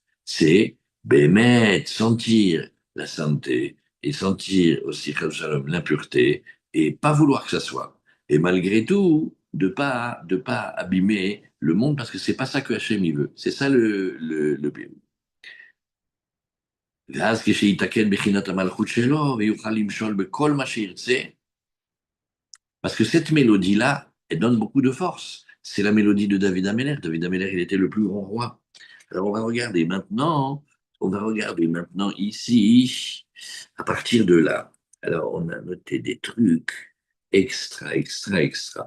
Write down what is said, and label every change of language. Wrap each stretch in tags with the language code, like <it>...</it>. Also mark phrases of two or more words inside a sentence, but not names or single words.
<fr>C'est bémet, sentir la sainteté et sentir aussi,</fr> <he>חס ושלום,</he> <fr>l'impureté et pas vouloir que ça soit. Et malgré tout, de pas abîmer le monde, parce que c'est pas ça que Hachem il veut. C'est ça le but.</fr> <he>ואז כשיתקן בחינת המלכות שלו ויוכל למשול בכל מה שירצה,</he> <fr>parce que cette mélodie-là, elle donne beaucoup de force. C'est la mélodie de David Ameller. David Ameller, il était le plus grand roi. Alors on va regarder maintenant ici, à partir de là. Alors on a noté des trucs extra, extra, extra.</fr>